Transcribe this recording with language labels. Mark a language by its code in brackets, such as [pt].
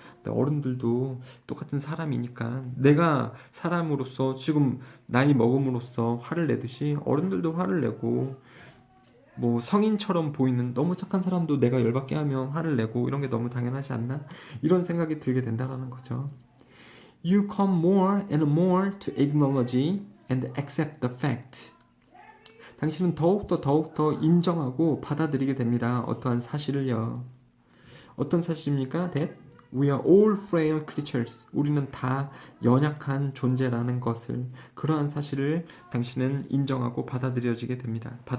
[ko] 근데 어른들도 똑같은 사람이니까 내가 사람으로서 지금 나이 먹음으로써 화를 내듯이 어른들도 화를 내고 뭐 성인처럼 보이는 너무 착한 사람도 내가 열받게 하면 화를 내고 이런 게 너무 당연하지 않나? 이런 생각이 들게 된다는 거죠. [en] You come more and more to acknowledge and accept the fact. [ko] 당신은 더욱더 인정하고 받아들이게 됩니다. 어떠한 사실을요. 어떤 사실입니까? [en] That we are all frail creatures. [ko] 우리는 다 연약한 존재라는 것을 그러한 사실을 당신은 인정하고 받아들이게 됩니다.